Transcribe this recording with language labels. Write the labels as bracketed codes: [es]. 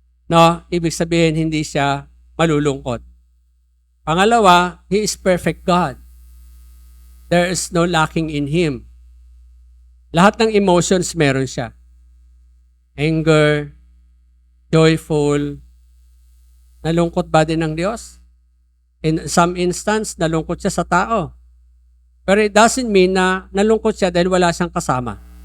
[tl] No, ibig sabihin hindi siya malulungkot. [en] Pangalawa, He is perfect God. There is no lacking in Him. [tl] Lahat ng emotions meron siya. Anger, joyful. Nalungkot ba din ng Diyos? In some instance, nalungkot siya sa tao. Pero it doesn't mean na nalungkot siya dahil wala siyang kasama.